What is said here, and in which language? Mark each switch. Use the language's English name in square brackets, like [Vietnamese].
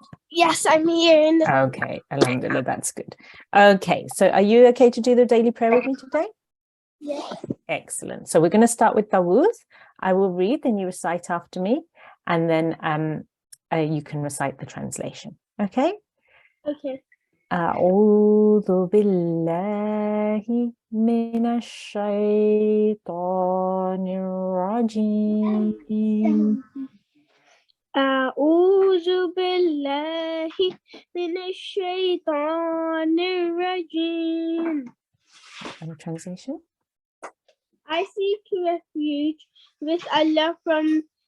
[English] Yes, I'm here in the Okay, alhamdulillah, that's good. Okay, so are you okay to do the daily prayer with me today? Yes. Excellent. So we're going to start with Tawuz. I will read, then you recite after me, and then you can recite the translation. Okay? Okay. [Arabic] أعوذ بالله من الشيطان الرجيم أعوذ بالله من الشيطان الرجيم. [English] And translation? I seek refuge with Allah from